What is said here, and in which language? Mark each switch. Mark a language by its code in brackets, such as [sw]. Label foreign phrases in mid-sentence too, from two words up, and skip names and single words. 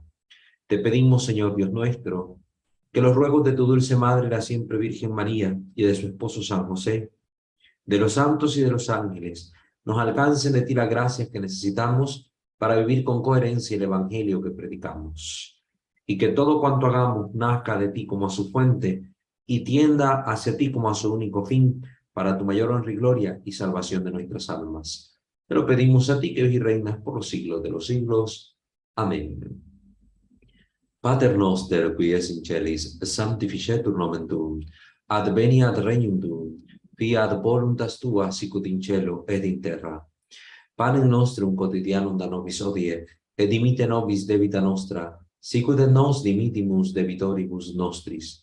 [es] Te pedimos, Señor Dios nuestro, que los ruegos de tu dulce Madre, la siempre Virgen María, y de su esposo San José, de los santos y de los ángeles, nos alcancen de ti las gracias que necesitamos para vivir con coherencia el Evangelio que predicamos. Y que todo cuanto hagamos nazca de ti como a su fuente y tienda hacia ti como a su único fin, para tu mayor honra y gloria y salvación de nuestras almas. Te lo pedimos a ti, que vives y reinas por los siglos de los siglos. Amén. [la] Pater noster, qui es in celis, sanctificetur nomen tuum, adveniat regnum tuum, fiat voluntas tua sicut in cielo ed in terra. Panem nostrum quotidianum da nobis hodie, et dimitte nobis debita nostra, sicut et nos dimittimus debitoribus nostris.